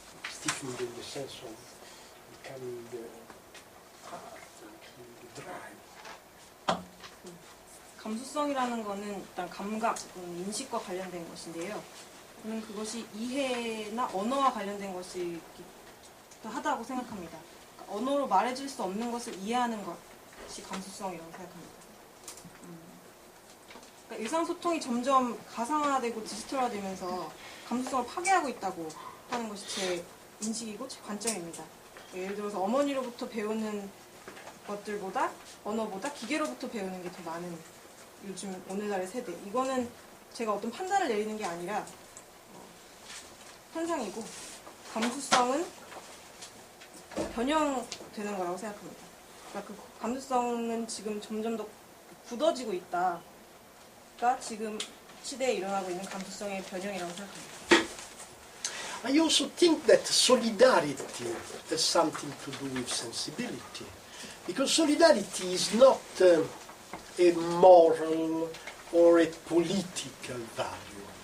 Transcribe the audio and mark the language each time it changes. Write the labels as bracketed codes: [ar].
[en] Stiffening in the sense of becoming hard, becoming dry. [ko] 감수성이라는 거는 일단 감각, 인식과 관련된 것인데요. 저는 그것이 이해나 언어와 관련된 것이 하다고 생각합니다. 그러니까 언어로 말해줄 수 없는 것을 이해하는 것이 감수성이라고 생각합니다. 그러니까 일상소통이 점점 가상화되고 디지털화되면서 감수성을 파괴하고 있다고 하는 것이 제 인식이고 제 관점입니다. 예를 들어서 어머니로부터 배우는 것들보다 언어보다 기계로부터 배우는 게 더 많은 요즘 오늘날의 세대. 이거는 제가 어떤 판단을 내리는 게 아니라 현상이고 감수성은 변형되는 거라고 생각합니다. 그러니까 그 감수성은 지금 점점 더 굳어지고 있다가 지금 시대에 일어나고 있는 감수성의 변형이라고 생각합니다. [en] I also think that solidarity has something to do with sensibility, because solidarity is not a moral or a political value.